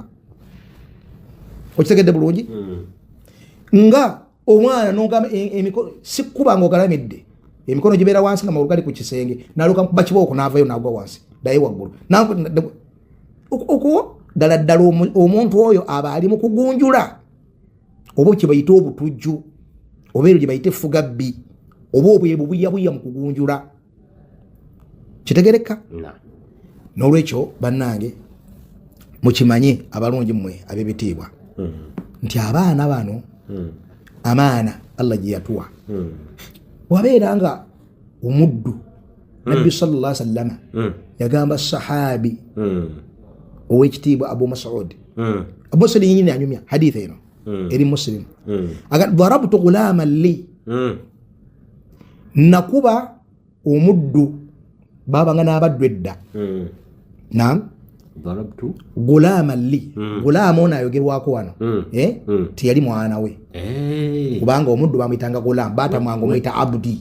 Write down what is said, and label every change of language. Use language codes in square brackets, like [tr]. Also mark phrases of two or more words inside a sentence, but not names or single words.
[lg] Okitegedde bulungi nga omwana n'ogamba emikono si kukuba ng'ogalamidde emikono gibeera wansi nga magulu gali ku kisenge n'aluka mukuba kibooko n'avayo n'agwa wansi ddayo waggulu okwo ddala omuntu oyo aba ali mu kugunjula oba kye bayita obutujju oba ero gye bayita effugabbi oba obwebubuyabuya mu kugunjula kitegereka. N'olwekyo bannange mukimanye abalungi mmwe ab'ebitiibwa nti abaana bano amaana Allah gye yatuwa wabeera nga omuddu nabbi [ar] صلى الله عليه وسلم [lg] yagamba sahabi ow'ekitiibwa Abu Mas'ud Abu Mas'ud nyini anyumya hadithi eno eri Muslim [ar] ضربت غلاما لي [lg] nakuba omuddu babanga n'abaddu edda naam darabtu [ar] غلاما لي [lg] ghulama ono ayogerwako wano tiyali mwana we kubanga omuddu bamuyitanga ghulama batamwanga omuyita abdi